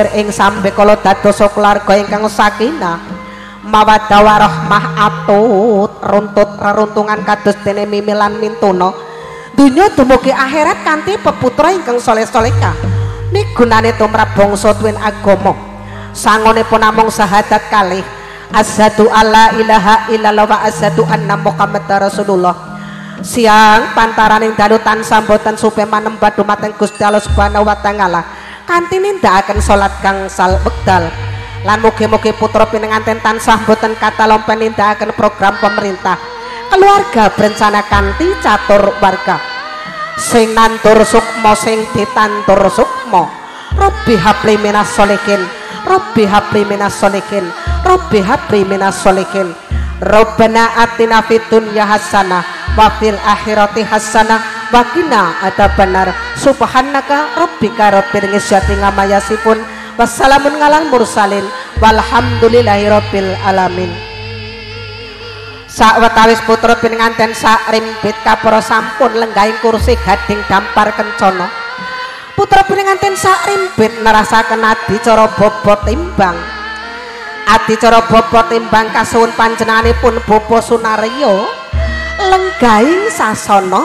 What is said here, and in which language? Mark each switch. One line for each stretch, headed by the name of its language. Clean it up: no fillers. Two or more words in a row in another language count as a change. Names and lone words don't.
Javanese: ing sambe kala dados keluarga ingkang
Arabic: سكينة مودة ورحمة
Javanese: atut runtut reruntungan kados dene mimilan mintuna dunya dumugi akhirat kanthi peputra ingkang saleh-salehah migunane tumrap bangsa tuwin agama sangonipun namung syahadat kalih
Arabic: أشهد أن لا إله إلا الله وأشهد أن محمدا رسول الله
Javanese: siang pantaraning dalu tansah boten supe manembah dumateng Gusti Allah
Arabic: سبحانه وتعالى
Javanese: kanthi nindakaken salat gangsal wekdal lan mugi-mugi putra pinenganten tansah boten katalompen nindakaken program pemerintah keluarga berencana kanthi catur warga sing nantur sukma sing ditantur sukma
Arabic: رب هب لي من الصالحين رب هب لي من الصالحين رب هب لي من الصالحين ربنا آتنا في الدنيا حسنة وفي الآخرة حسنة وقنا عذاب النار سبحانك ربك رب العزة عما يصفون وسلام على المرسلين والحمد لله رب العالمين.
Javanese: Sawetawis putra pinenganten sak rimpit kapara sampun lenggahing kursi gading dampar kencana putra pinenganten sak rimpit nerasaken adicara bobot timbang adicara bobot timbang kasuwun panjenenganipun Bapa Sunaryo lenggahing sasana